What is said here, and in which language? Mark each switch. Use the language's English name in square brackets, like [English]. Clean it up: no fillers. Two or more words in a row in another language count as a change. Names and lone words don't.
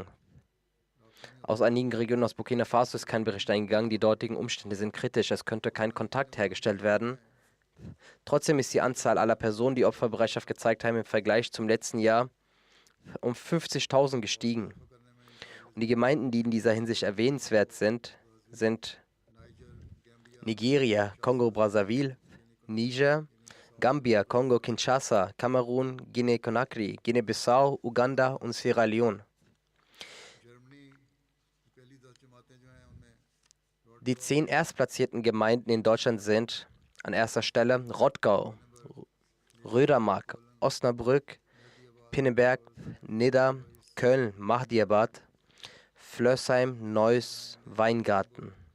[German] Aus einigen Regionen aus Burkina Faso ist kein Bericht eingegangen. Die dortigen Umstände sind kritisch. Es könnte kein Kontakt hergestellt werden. Trotzdem ist die Anzahl aller Personen, die Opferbereitschaft gezeigt haben, im Vergleich zum letzten Jahr um 50.000 gestiegen. Und die Gemeinden, die in dieser Hinsicht erwähnenswert sind Nigeria, Kongo-Brazzaville, Niger, Gambia, Kongo-Kinshasa, Kamerun, Guinea-Conakry, Guinea-Bissau, Uganda und Sierra Leone. Die 10 erstplatzierten Gemeinden in Deutschland sind an erster Stelle Rottgau, Rödermark, Osnabrück, Pinneberg, Nidda, Köln, Mahdiabad, Flörsheim, Neuss, Weingarten.